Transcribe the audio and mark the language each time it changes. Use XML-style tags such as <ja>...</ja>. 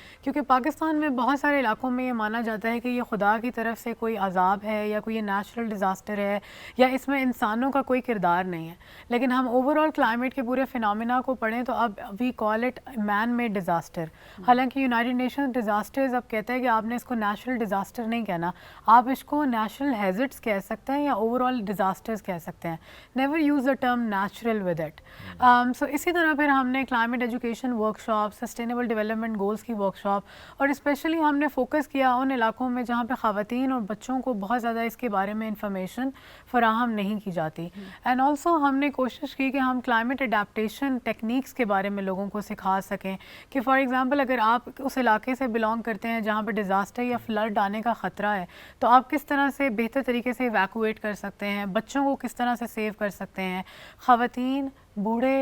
<ur>کیونکہ پاکستان میں بہت سارے علاقوں میں یہ مانا جاتا ہے کہ یہ خدا کی طرف سے کوئی عذاب ہے, یا کوئی نیچرل ڈیزاسٹر ہے, یا اس میں انسانوں کا کوئی کردار نہیں ہے. لیکن ہم اوور آل کلائمیٹ کے پورے فینومینا کو پڑھیں تو اب</ur> <en>We call it man made disaster.</en> <ur>حالانکہ یونائٹڈ نیشن ڈیزاسٹرز اب کہتا ہے کہ آپ نے اس کو نیچرل ڈیزاسٹر نہیں کہنا, آپ اس کو نیچرل ہیزرڈس کہہ سکتے ہیں یا اوور آل ڈیزاسٹرز کہہ سکتے ہیں.</ur> <en>Never use the term natural with it.</en> <ur>سو اسی طرح پھر ہم نے climate education work shop, sustainable development goals کی ورک شاپ, اور اسپیشلی ہم نے فوکس کیا ان علاقوں میں جہاں پہ خواتین اور بچوں کو بہت زیادہ اس کے بارے میں انفارمیشن فراہم نہیں کی جاتی.</ur> <en>and also</en> <ur>ہم نے کوشش کی کہ ہم کلائمیٹ اڈیپٹیشن ٹیکنیکس کے بارے میں لوگوں کو سکھا سکیں, کہ</ur> <en>for example</en> <ur>اگر آپ اس علاقے سے بلانگ کرتے ہیں جہاں پہ ڈیزاسٹر یا فلڈ آنے کا خطرہ ہے, تو آپ کس طرح سے بہتر طریقے سے ایویکویٹ کر سکتے ہیں, بچوں کو کس طرح سے سیو کر سکتے ہیں, خواتین, بوڑھے,</ur>